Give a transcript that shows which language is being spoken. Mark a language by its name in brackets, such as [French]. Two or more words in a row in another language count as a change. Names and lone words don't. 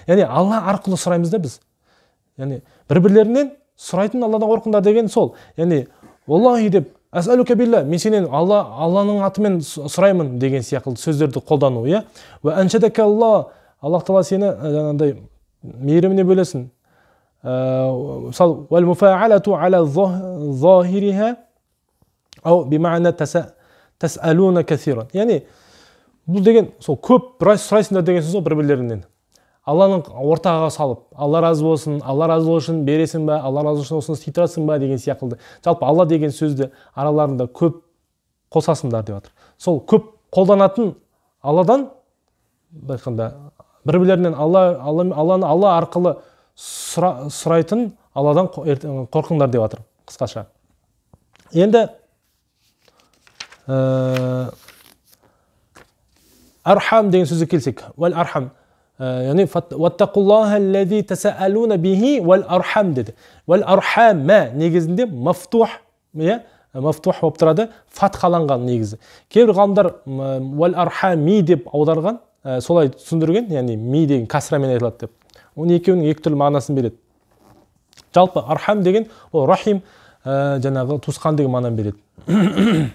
[Kazakh] Яғни Алла арқылы сұраймыз да біз. Яғни бір-бірлерінен сұрайтын Алладан қорқыңдар деген сол. Яғни Аллахи деп [Arabic] أسألك بالله, [Kazakh] мен сенен Алланың атымен сұраймын деген сияқты сөздерді қолдану, иә? [Arabic] وأنشدك الله, [Kazakh] Аллах Тағала сені жаңағыдай мейіріміне бөлесін. Мысалы, [Arabic] والمفاعلة على ظاهرها أو بمعنى تسألون كثيرا. [Kazakh] Яғни бұл деген сол көп сұрайсыңдар деген сөз бір-бірлерінен. Алланың ортаға салып, Алла разы болсын, Алла разы болсын бересің ба, Алла разы болсын осыны істей тұрасың ба деген сияқты. Жалпы Алла деген сөзді араларында көп қосасыңдар деп жатыр. Сол көп қолданатын Алладан байқанда бір-бірлерінен Алла арқылы сұрайтын Алладан қорқыңдар деп жатыр қысқаша. Енді архам деген сөзге келсек, [Arabic] والأرحام, [Kazakh] яғни [Arabic] واتقوا الله الذي تساءلون به والأرحام [Kazakh] деді. [Arabic] والأرحام [Kazakh] негізінде мафтух, мафтух болып тұрады, фатхаланған негізі. Кейбір ғалымдар [Arabic] والأرحامِ [Kazakh] деп аударған, солай түсіндірген, яғни ми деген касрамен айтылады деп. Оның екеуінің екі түрлі мағынасын береді. Жалпы архам деген ол рахим, жаңағы туысқан деген мағынаны береді.